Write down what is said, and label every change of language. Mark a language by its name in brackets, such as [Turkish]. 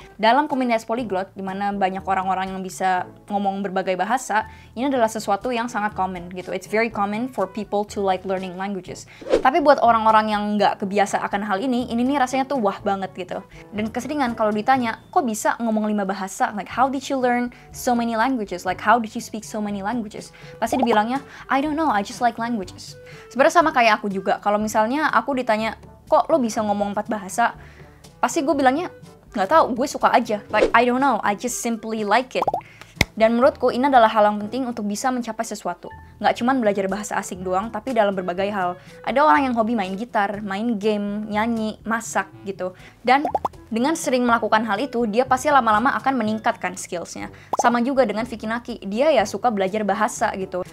[Indonesian] Dalam komunitas polyglot, di mana banyak orang-orang yang bisa ngomong berbagai bahasa, ini adalah sesuatu yang sangat common gitu. [English] It's very common for people to like learning languages. [Indonesian] Tapi buat orang-orang yang nggak kebiasa akan hal ini nih rasanya tuh wah banget gitu. Dan keseringan kalau ditanya, kok bisa ngomong 5 bahasa? [English] Like, how did you learn so many languages? Like, how did you speak so many languages? [Indonesian] Pasti dibilangnya, [English] I don't know, I just like languages. [Indonesian] Sebenarnya sama kayak aku juga. Kalau misalnya aku ditanya, kok lo bisa ngomong 4 bahasa? Pasti gue bilangnya, nggak tahu, gue suka aja. [English] Like, I don't know, I just simply like it. [Indonesian] Dan menurutku ini adalah hal yang penting untuk bisa mencapai sesuatu. Nggak cuma belajar bahasa asing doang, tapi dalam berbagai hal. Ada orang yang hobi main gitar, main game, nyanyi, masak gitu. Dan dengan sering melakukan hal itu, dia pasti lama-lama akan meningkatkan skillsnya. Sama juga dengan Vicky Naki, dia ya suka belajar bahasa gitu.